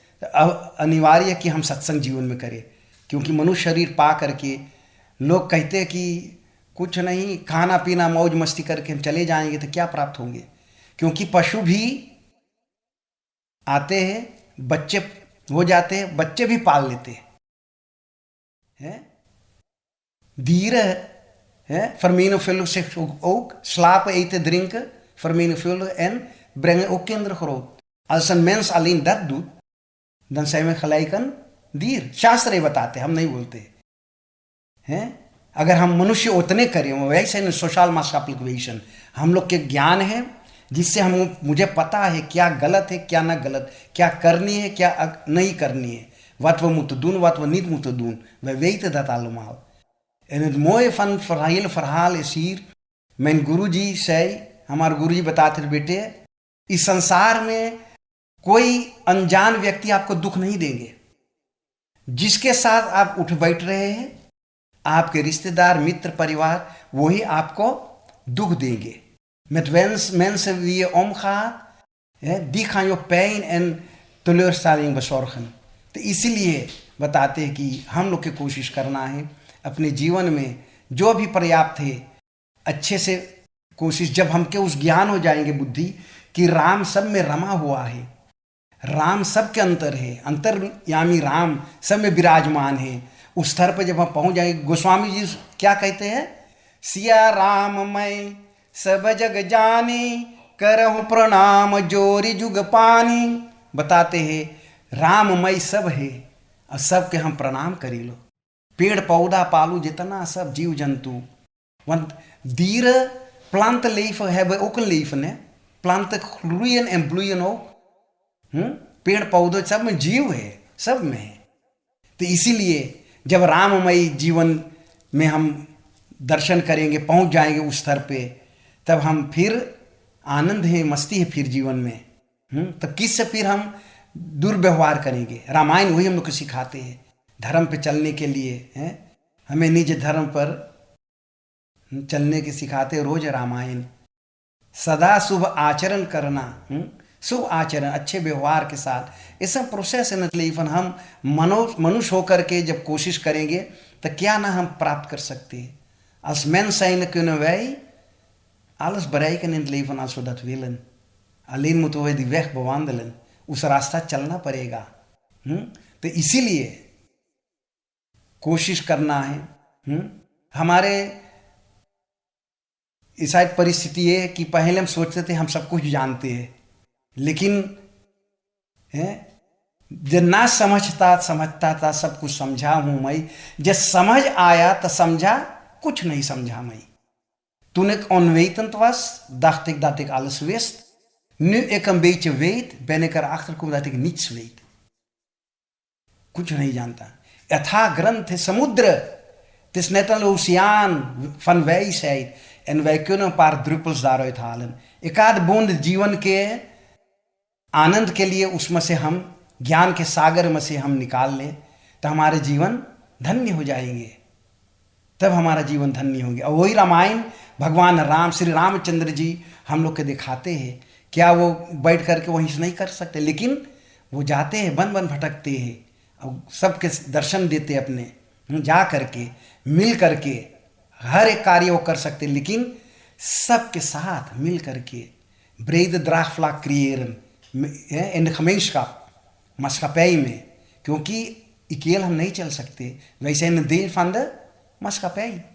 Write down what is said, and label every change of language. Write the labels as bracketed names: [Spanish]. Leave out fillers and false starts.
[Hindi] तो अनिवार्य है कि हम सत्संग जीवन में करें. क्योंकि मनुष्य शरीर पा करके लोग कहते हैं कि कुछ नहीं, खाना पीना मौज मस्ती करके हम चले जाएंगे तो क्या प्राप्त होंगे. क्योंकि पशु भी आते हैं, बच्चे हो जाते हैं, बच्चे भी पाल लेते हैं. [Dutch] dieren vermenigvuldigen zich ook, slapen, eten, drinken, vermenigvuldigen en brengen ook kinderen groot. Als een mens alleen dat doet, dan zijn we gelijk een dier. [Hindi] शास्त्र ये बताते, हम नहीं बोलते हैं. अगर हम मनुष्य उतने करें, वैसे न सोशल मास एप्लीकेशन हम लोग के ज्ञान है, जिससे हम मुझे पता है क्या गलत है क्या ना गलत, क्या करनी है क्या नहीं करनी है. [Dutch] Wat we moeten doen, wat we niet moeten doen. We weten dat allemaal. En het mooie van het hele verhaal is hier, mijn गुरुजी zei, [Hindi] हमारे गुरुजी बताते थे, बेटे इस संसार में कोई अनजान व्यक्ति आपको दुख नहीं देंगे. जिसके साथ आप उठ बैठ रहे हैं, आपके रिश्तेदार मित्र परिवार, वही आपको दुख देंगे. [Dutch] Met mensen wie je omgaat, die gaan je pijn en teleurstelling bezorgen. [Hindi] तो इसीलिए बताते हैं कि हम लोग की कोशिश करना है अपने जीवन में जो भी पर्याप्त है अच्छे से कोशिश. जब हमके उस ज्ञान हो जाएंगे बुद्धि कि राम सब में रमा हुआ है, राम सब के अंतर है, अंतर्यामी राम सब में विराजमान है, उस स्तर पर जब हम पहुंच जाएंगे. गोस्वामी जी क्या कहते हैं, सिया राम मैं सब जग जानी, करहु प्रणाम जोरी जुग पानी. बताते हैं राममय सब है और सबके हम प्रणाम करी लो. पेड़ पौधा पालू जितना सब जीव जंतु, [Dutch] want dieren, plantenleven hebben ook een leven. Hè? Planten groeien en bloeien ook. [Hindi] पेड़ पौधे सब में जीव है, सब में है. तो इसीलिए जब राममय जीवन में हम दर्शन करेंगे, पहुंच जाएंगे उस स्तर पे, तब हम फिर आनंद है, मस्ती है फिर जीवन में. तब किससे फिर हम दुर्व्यवहार करेंगे. रामायण वही हम लोग को सिखाते हैं धर्म पे चलने के लिए. हमें निज धर्म पर चलने के सिखाते रोज रामायण. सदा शुभ आचरण करना, शुभ आचरण अच्छे व्यवहार के साथ, ऐसा प्रोसेस है. मतलब हम मनुष्य होकर के जब कोशिश करेंगे तो क्या ना हम प्राप्त कर सकते हैं. [Dutch] Als mens zijn kunnen wij alles bereiken in het leven als we dat willen. Alleen moeten we die weg bewandelen. [Hindi] उस रास्ता चलना पड़ेगा. तो इसीलिए कोशिश करना है. हमारे शायद परिस्थिति है कि पहले हम सोचते थे हम सब कुछ जानते हैं, लेकिन जब ना समझता था सब कुछ समझा हूं मैं. जब समझ आया तो समझा कुछ नहीं समझा मैं. [Dutch] Toen ik onwetend was, dacht ik dat ik alles wist. Nu ik een beetje weet, ben ik erachter gekomen dat ik niets weet. [Hindi] कुछ नहीं जानता. यथा ग्रंथ है समुद्र. [Dutch] Het is net een oceaan van wijsheid. En wij kunnen een paar druppels daaruit halen. [Hindi] एक आध बूंद जीवन के आनंद के लिए उसमें से हम ज्ञान के सागर में से हम निकाल लें तो हमारे जीवन धन्य हो जाएंगे. तब हमारा जीवन धन्य होंगे. और वही रामायण भगवान राम, श्री रामचंद्र जी हम लोग के दिखाते हैं. क्या वो बैठ करके वहीं से नहीं कर सकते, लेकिन वो जाते हैं, बन बन भटकते हैं और सबके दर्शन देते अपने. जा करके मिल करके हर एक कार्य वो कर सकते, लेकिन सबके साथ मिल करके [Dutch] brede draagvlak creëren in de gemeenschap, maatschappij [Hindi] में. क्योंकि अकेले हम नहीं चल सकते, [Dutch] wij zijn een deel van de maatschappij.